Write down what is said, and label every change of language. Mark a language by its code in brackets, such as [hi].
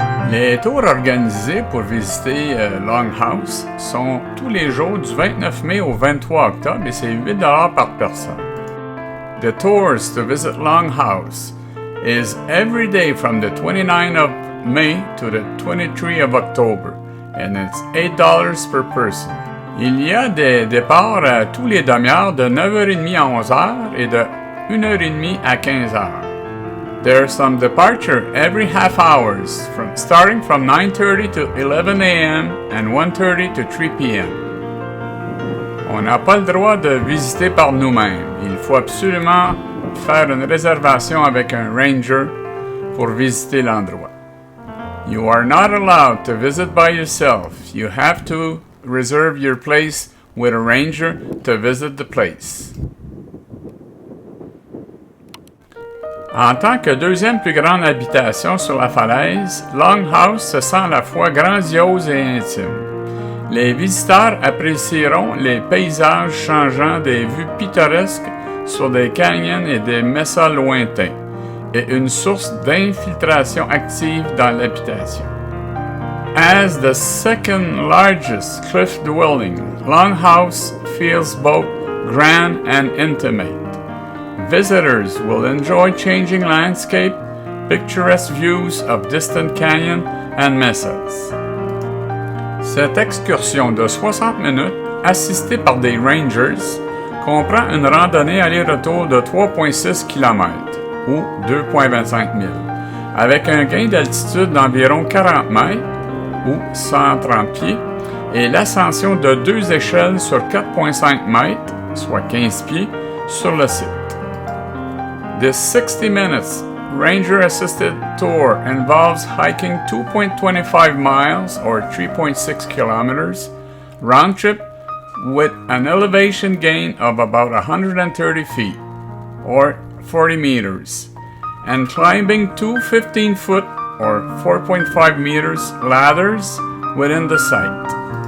[fr] Les tours organisés pour visiter Longhouse sont tous les jours du 29 mai au 23 octobre et c'est 8 $ par personne. [en] The tours to visit Longhouse is every day from the 29th of May to the 23rd of October and it's $8 per person. [fr] Il y a des départs à tous les demi-heures de 9h30 à 11h et de 1h30 à 15h. [en] There are some departure every half hours, starting from 9:30 to 11 a.m. and 1:30 to 3 p.m. [fr] On n'a pas le droit de visiter par nous-mêmes. Il faut absolument faire une réservation avec un ranger pour visiter l'endroit. [en] You are not allowed to visit by yourself. You have to reserve your place with a ranger to visit the place. [fr] En tant que deuxième plus grande habitation sur la falaise, Longhouse se sent à la fois grandiose et intime. Les visiteurs apprécieront les paysages changeants des vues pittoresques sur des canyons et des mesas lointains, et une source d'infiltration active dans l'habitation. [en] As the second largest cliff dwelling, Longhouse feels both grand and intimate. Visitors will enjoy changing landscape, picturesque views of distant canyons and mesas. [fr] Cette excursion de 60 minutes, assistée par des rangers, comprend une randonnée aller-retour de 3,6 km ou 2,25 milles, avec un gain d'altitude d'environ 40 mètres ou 130 pieds et l'ascension de 2 échelles sur 4,5 mètres, soit 15 pieds, sur le site. [en] This 60 minutes ranger-assisted tour involves hiking 2.25 miles or 3.6 kilometers round trip with an elevation gain of about 130 feet or 40 meters and climbing two 15-foot or 4.5 meters ladders within the site.